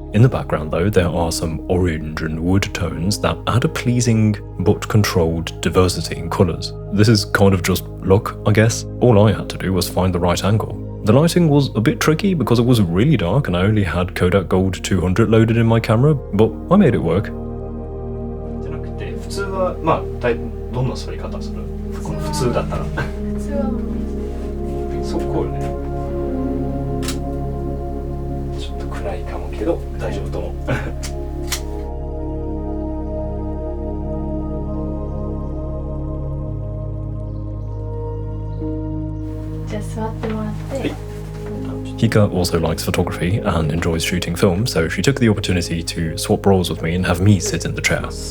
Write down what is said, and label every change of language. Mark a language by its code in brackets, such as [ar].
[en] In the background though, there are some orange and wood tones that add a pleasing but controlled diversity in colours. This is kind of just luck, I guess. All I had to do was find the right angle. The lighting was a bit tricky because it was really dark and I only had Kodak Gold 200 loaded in my camera, but I made it work. [ja] 普通はまあどんな座り方する？この普通だったら。普通はそうこうよね。ちょっと暗いかもけど大丈夫と思う。じゃあ座ってもらって。はい [en] Hika also likes photography and enjoys shooting film, so she took the opportunity to swap roles with me and have me sit in the chair.